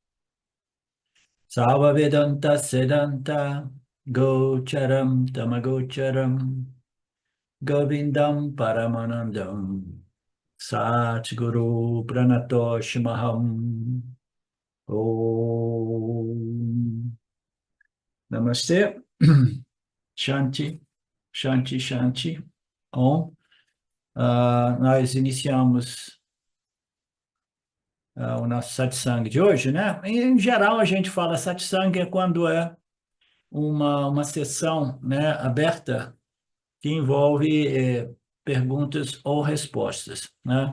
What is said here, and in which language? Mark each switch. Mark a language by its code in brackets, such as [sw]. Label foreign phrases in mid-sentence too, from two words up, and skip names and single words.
[sa] Sava Vedanta Sedanta Gocharam Tamagocharam Govindam Paramanandam Satguru Pranatoshimaham Om Namaste Shanti Shanti Shanti Om. [pt] Nós iniciamos o nosso satsang de hoje, né? Em geral, a gente fala satsang é quando é uma sessão, né, aberta que envolve perguntas ou respostas, né?